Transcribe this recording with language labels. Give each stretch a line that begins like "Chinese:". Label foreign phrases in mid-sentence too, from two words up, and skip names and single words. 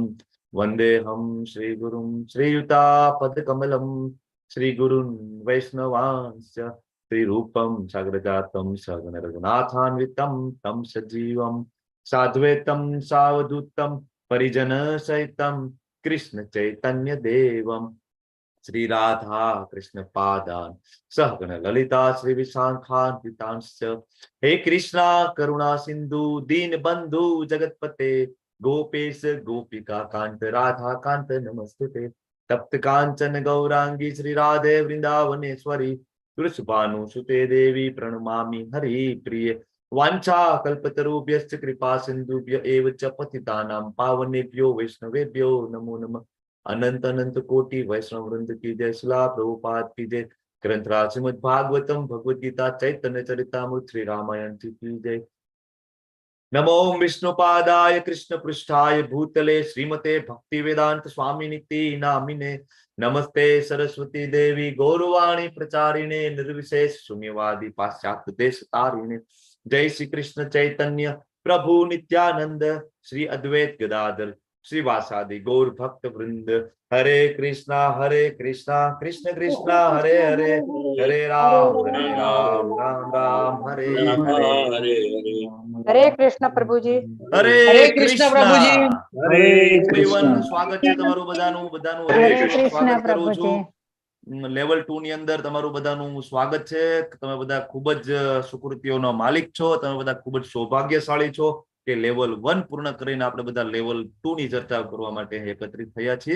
Sanskrit: વંદેહમ શ્રી ગુરુમ શ્રીયુતાપદકમલમ શ્રી ગુરુન વૈષ્ણવાંશ્ચ શ્રી રૂપમ સાગ્રજાતમ સગન રઘુનાથાન્વિતમ તમ સજીવમ સાધ્વૈતમ સાવધૂતમ પરિજન સહિતમ કૃષ્ણ ચૈતન્ય દેવમ શ્રી રાધા કૃષ્ણ પાદાન સહગણ લલિતા શ્રી વિશાખાન્વિતાંશ્ચ. હે કૃષ્ણ કરુણા સિંધુ દીન બંધુ જગતપતે ગોપેશ ગોપિકા કાંત રાધા કાંત નમસ્તુતે. તપ્ત કાંચન ગૌરાંગી શ્રી રાધે વૃંદાવનેશ્વરી વૃષભાનુ સુતે દેવી પ્रणमामि हरि प्रिय. वांछा कल्पतरुभ्यश्च कृपा सिंधुभ्य एव च पतितानां पावनेभ्यो वैष्णवेभ्यो नमो नमः. अनंत अनंत कोटि वैष्णव वृंद की जय. शिला प्रभुपाद की जय. ग्रंथराज श्रीमद् भागवतम भगवद गीता चैतन्य चरितामृत श्री रामायण की जय. नमो विष्णुपादाय कृष्ण पृष्ठाय भूतले श्रीमते भक्ति वेदांत स्वामी निति नामिने. नमस्ते सरस्वती देवी गौरवाणी प्रचारिणे निर्विशेष शून्यवादी पाश्चात्य देश तारिणे. जय श्री कृष्ण चैतन्य प्रभु नित्यानंद श्री अद्वैत गदाधर श्रीवासादि गौर भक्त वृंद. हरे कृष्णा कृष्ण कृष्णा हरे हरे हरे राम राम राम हरे हरे.
Gujarati: હરે કૃષ્ણ પ્રભુજી. હરે કૃષ્ણ કૃષ્ણ પ્રભુજી. એવરીવન, સ્વાગત છે તમારું બધાનું હરે હરે કૃષ્ણ સ્વાગત કરું પ્રભુજી. છું. લેવલ 2 ની અંદર તમારું બધાનું સ્વાગત છે. તમે બધા ખૂબ જ સુકૃતિઓનો માલિક છો. તમે બધા ખૂબ જ સૌભાગ્યશાળી છો કે લેવલ 1 પૂર્ણ કરીને આપણે બધા લેવલ 2 ની ચર્ચા કરવા માટે એકત્રિત થયા છીએ.